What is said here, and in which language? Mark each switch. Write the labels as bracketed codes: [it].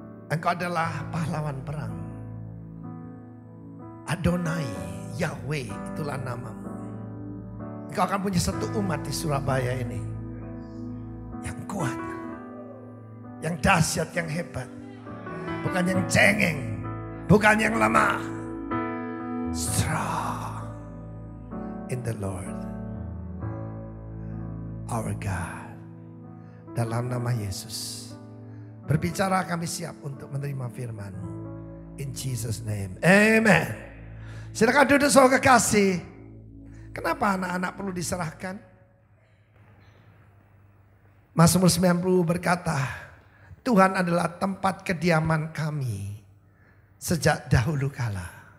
[id] Engkau adalah pahlawan perang. Adonai, Yahweh, itulah namamu. Engkau akan punya satu umat di Surabaya ini yang kuat, yang dahsyat, yang hebat. Bukan yang cengeng, bukan yang lemah. [en] Strong in the Lord our God. [id] Dalam nama Yesus, berbicara kami siap untuk menerima firman-Mu. [en] In Jesus name, amen. [id] Silakan duduk saudara kekasih. Kenapa anak-anak perlu diserahkan? Mazmur 90 berkata, Tuhan adalah tempat kediaman kami sejak dahulu kala.